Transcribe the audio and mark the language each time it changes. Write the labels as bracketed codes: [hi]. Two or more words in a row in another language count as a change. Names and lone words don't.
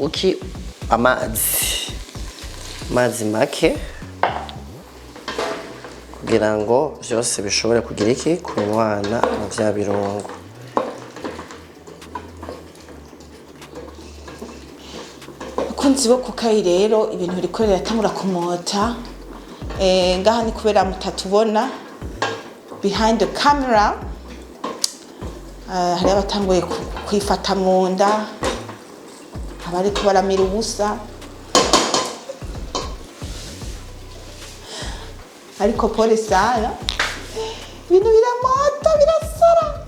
[rn] amazi make kugira ngo vyose bishobore kugira iki kunywana mu vya birungo kunzi bo kukayi rero ibintu biriko biratangura kumota ngaha ni kubera mutatubona [en] behind the camera [rn] hari abatanguye kwifata mu nda abariko baramira ubusa ariko [sw] pole sana [rn] ibintu biramota birasara